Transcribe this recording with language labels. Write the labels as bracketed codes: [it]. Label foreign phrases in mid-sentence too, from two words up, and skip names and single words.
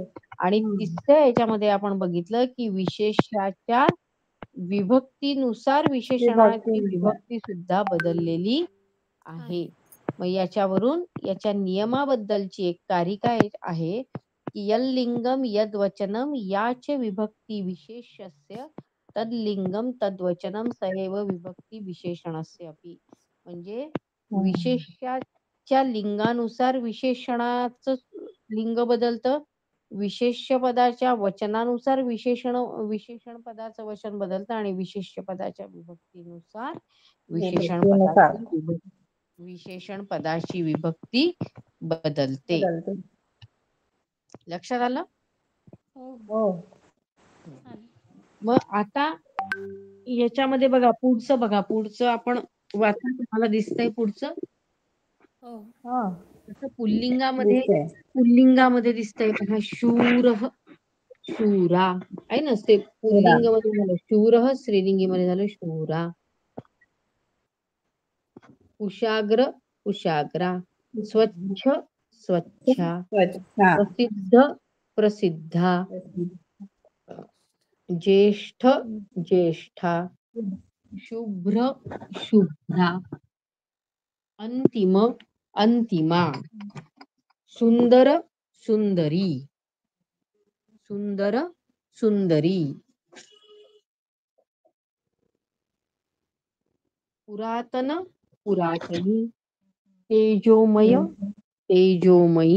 [mr] आणि तिसऱ्या याच्यामध्ये आपण बघितलं की विशेष्याच्या विभक्तीनुसार विशेषणाची विभक्ती सुद्धा बदललेली आहे. मग याच्यावरून याच्या नियमाबद्दलची एक कारिका आहे की [sa] यल्लिंगम यद्वचनम याच विभक्ती विशेष्यस्य तद्लिंगम तद्वचनम सएव विभक्ती विशेषणस्य अपि. [mr] म्हणजे विशेष्याच्या लिंगानुसार विशेषणाचं लिंग बदलतं, विशेष्य पदाच्या वचनानुसार विशेषण पदाचं वचन बदलतं आणि विशेष्य पदाच्या विभक्तीनुसार विशेषण पदाची विभक्ती बदलते. लक्षात आलं. हो. मग आता याच्यामध्ये पुढचं आपण वाचा. तुम्हाला दिसतंय पुढचं. पुल्लिंगामध्ये दिसतंय बघा, शूरः शूरा आहे ना. ते पुल्लिंगामध्ये झालं शूरः, स्त्रीलिंगीमध्ये झालं शूरा. कुशाग्र कुशाग्रा, स्वच्छ स्वच्छा, प्रसिद्ध प्रसिद्धा, ज्येष्ठ ज्येष्ठा, शुभ्र शुभ्रा, अंतिम अंतिमा, सुंदर सुंदरी, सुंदर सुंदरी, पुरातन पुरातनी, तेजोमय तेजोमयी.